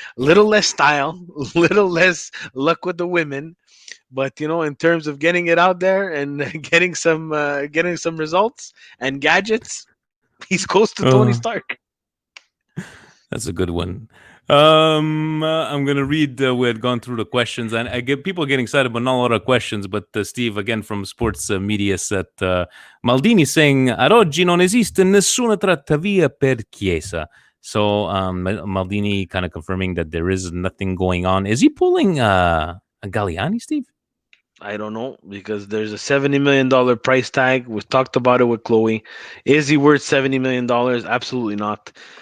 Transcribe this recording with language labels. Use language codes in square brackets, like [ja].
[en] Little less style, little less luck with the women, but you know, in terms of getting it out there and getting some results and gadgets, he's close to Tony Stark. That's a good one. I'm gonna read. We had gone through the questions, and I get people getting excited, but not a lot of questions. But Steve, again from Sports Media Set, Maldini saying [it] ad oggi non esiste nessuna trattavia per Chiesa. [en] So Maldini kind of confirming that there is nothing going on. Is he pulling a Galliani, Steve? I don't know, because there's a $70 million price tag. We've talked about it with Chloe. Is he worth $70 million? Absolutely not.